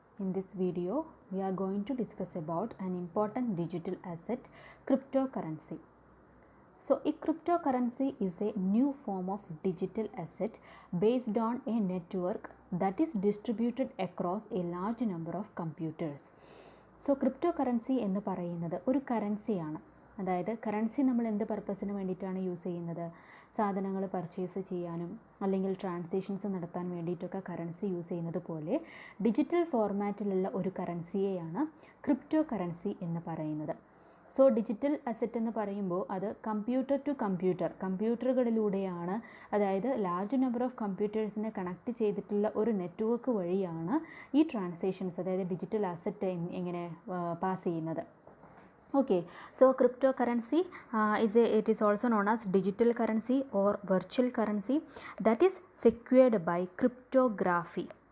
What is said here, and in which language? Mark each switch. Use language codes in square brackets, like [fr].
[en] In this video, we are going to discuss about an important digital asset, cryptocurrency. So, a cryptocurrency is a new form of digital asset based on a network that is distributed across a large number of computers. [ml] So, cryptocurrency എന്ന് പറയുന്നത് ഒരു കറൻസിയാണ്. അതായത് currency നമ്മൾ എന്ത് പർപ്പസിന് വേണ്ടിയിട്ടാണ് use ചെയ്യുന്നത്? സാധനങ്ങൾ പർച്ചേസ് ചെയ്യാനും അല്ലെങ്കിൽ ട്രാൻസാക്ഷൻസ് നടത്താൻ വേണ്ടിയിട്ടൊക്കെ കറൻസി യൂസ് ചെയ്യുന്നത് പോലെ ഡിജിറ്റൽ ഫോർമാറ്റിലുള്ള ഒരു കറൻസിയെയാണ് ക്രിപ്റ്റോ കറൻസി എന്ന് പറയുന്നത്. സോ ഡിജിറ്റൽ അസറ്റ് എന്ന് പറയുമ്പോൾ അത് കമ്പ്യൂട്ടർ ടു കമ്പ്യൂട്ടറുകളിലൂടെയാണ്, അതായത് ലാർജ് നമ്പർ ഓഫ് കമ്പ്യൂട്ടേഴ്സിനെ കണക്ട് ചെയ്തിട്ടുള്ള ഒരു നെറ്റ്വർക്ക് വഴിയാണ് ഈ ട്രാൻസാക്ഷൻസ്, അതായത് ഡിജിറ്റൽ അസറ്റ് എങ്ങനെ പാസ് ചെയ്യുന്നത്. [en] Okay, so cryptocurrency it is also known as digital currency or virtual currency that is secured by cryptography.